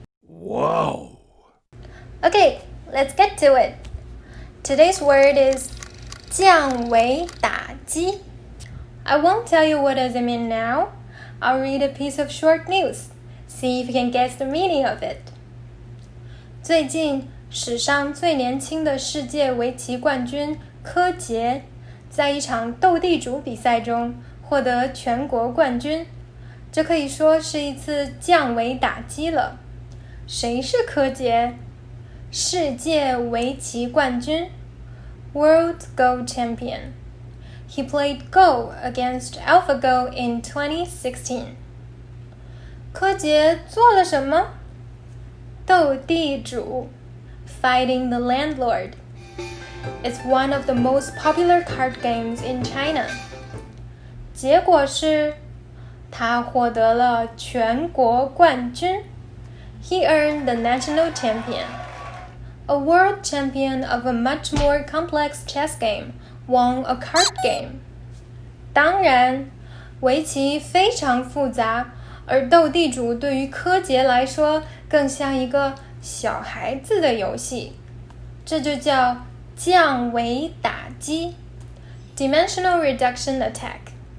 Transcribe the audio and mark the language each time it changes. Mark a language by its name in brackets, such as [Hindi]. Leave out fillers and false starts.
[English] Whoa! Okay, let's get to it. Today's word is 降维打击. I won't tell you what does it mean now. I'll read a piece of short news. See if you can guess the meaning of it. [Chinese] 最近，史上最年轻的世界围棋冠军柯洁，在一场斗地主比赛中获得全国冠军。这可以说是一次降维打击了。谁是柯洁？世界围棋冠军 [English] World Go Champion. He played Go against AlphaGo in 2016. [Chinese] 柯洁做了什么？ [English] 斗地主 Fighting the Landlord. It's one of the most popular card games in China. [Chinese] 结果是他获得了全国冠军 [English] He earned the national champion. A world champion of a much more complex chess game won a card game. [Chinese] 当然，围棋非常复杂，而斗地主对于柯洁来说更像一个小孩子的游戏。这就叫降维打击 [English] Dimensional Reduction Attack.